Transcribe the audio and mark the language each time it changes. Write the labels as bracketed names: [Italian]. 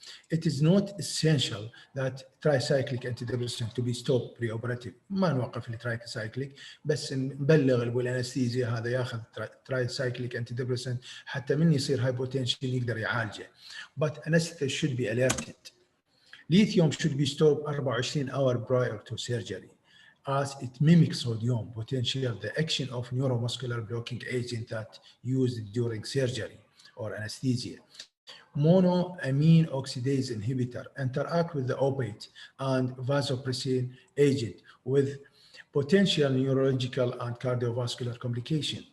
[English] It is not essential that tricyclic antidepressant to be stopped preoperative. [Arabic] ما نوقف الترايسايكليك، بس نبلغ الانستيزيا هذا ياخذ tricyclic antidepressant حتى من يصير hypotension يقدر يعالجه. [English] But anesthetist should be alerted. Lithium should be stopped 24 hours prior to surgery, as it mimics sodium potential the action of neuromuscular blocking agent that used during surgery or anesthesia. Monoamine oxidase inhibitor interact with the opiate and vasopressin agent with potential neurological and cardiovascular complication.